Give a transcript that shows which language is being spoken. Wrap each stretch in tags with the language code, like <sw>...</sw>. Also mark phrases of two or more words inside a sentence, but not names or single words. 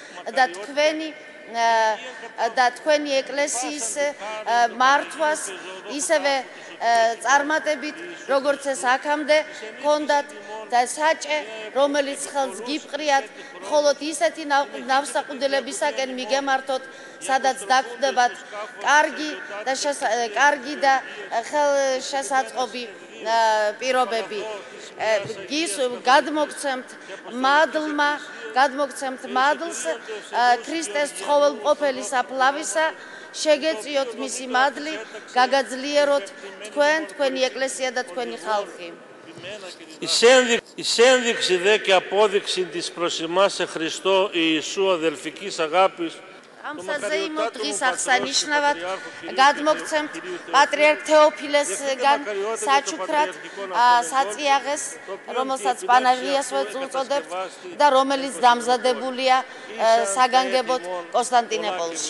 <ka>და თქვენი ეკლესიის მართვას ისევე წარმატებით, როგორც ეს აქამდე გქონდათ და საჭე, რომელიც ხელს გიფყრიათ, მხოლოდ ისეთი ნავსაყუდელებისაკენ მიგემართოთ, სადაც დაგვხდებათ კარგი და ხელშესაწყობი პირობები. გადმოგცემთ მადლს ქრისტეს ცხოველმყოფელი საფლავისა, შეგეწიოთ მისი მადლი, გაგაძლიეროთ თქვენი ეკლესია და თქვენი ხალხი.</ka> <el>Η ένδειξη δε και απόδειξη της προς εμάς σε Χριστό Ιησού αδελφικής αγάπης</el> <ka>ამ საზეიმო დღის აღსანიშნავად გადმოგცემთ პატრიარქ თეოფილესგან საჩუქრად საწიაღეს, რომელსაც პანაჟიას ვუწოდებთ და რომელიც დამზადებულია საგანგებოდ კონსტანტინოპოლში.</ka>